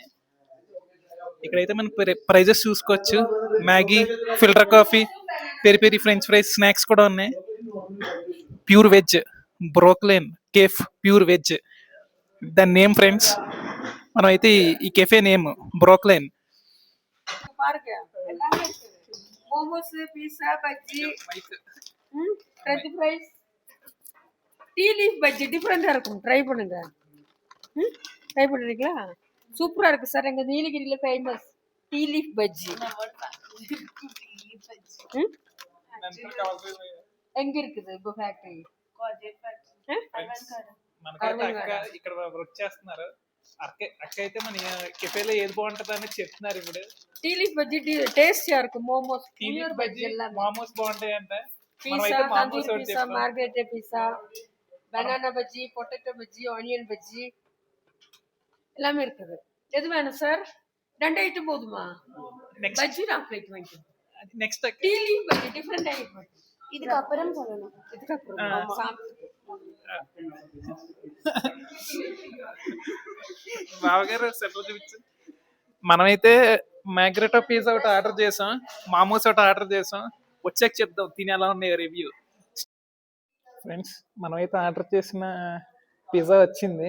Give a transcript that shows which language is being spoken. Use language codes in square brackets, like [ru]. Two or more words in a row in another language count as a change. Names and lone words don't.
[te] ఇక్కడైతే మనం ప్రైజెస్ చూసుకోవచ్చు. మ్యాగీ, [en] filter coffee, peri peri french fries, [te] స్నాక్స్ కూడా ఉన్నాయి. [en] pure veg [te] బ్రోక్లైన్ కేఫ్, [en] pure veg [te] దాని నేమ్ ఫ్రెండ్స్. మనం అయితే ఈ [en] cafe name [te] బ్రోక్లైన్. [ta] மோமோஸ் பீஸா பஜ்ஜி [en] french fries tea leaf [ta] பஜ்ஜி டிஃப்ரெண்டாக இருக்கும். ட்ரை பண்ணுங்க. ட்ரை பண்ணுறீங்களா? சூப்பராக இருக்குது சார். எங்கள் நீலகிரியில் ஃபேமஸ் [en] tea leaf [ta] பஜ்ஜி. எங்கே இருக்குது இப்போ ఫ్యాక్టరీ? [te] ఇక్కడ వర్క్ చేస్తున్నారు. అక్క అయితే మన కెఫేలో ఏది బాగుంటది అని చెప్తున్నారు ఇప్పుడు. [en] tea leaf [ta] பஜ்ஜி டேஸ்டியா இருக்கும். మోమోస్ [te] మోమోస్ బాగుంటాయి అంట. పిజ్జా, తందూరి పిజ్జా, మార్గరెటా పిజ్జా, [ta] பனானா பஜ்ஜி, பொட்டேட்டோ பஜ்ஜி, ஆனியன் பஜ்ஜி எல்லாமே இருக்குது. எது வேணும் சார்? 2 ஐட்டம் போதுமா? [te] నెక్స్ట్ [ta] பஜ்ஜி 4 பிளேட் வாங்கிக்கோங்க. [te] నెక్స్ట్ [en] tea leaf [ta] பஜ்ஜி [en] different item. [ta] இதுக்கப்புறம் சொல்லணும். இதுக்கப்புறம் [te] బావగారు సెటిల్ చూపించు. మనమైతే మ్యాగ్రెటో పిజ్జా ఒకటి ఆర్డర్ చేసాం, మామోస్ ఒకటి ఆర్డర్ చేసాం. వచ్చాక చెప్దాం తిని ఎలా ఉన్నాయి రివ్యూ. ఫ్రెండ్స్ మనమైతే ఆర్డర్ చేసిన పిజ్జా వచ్చింది.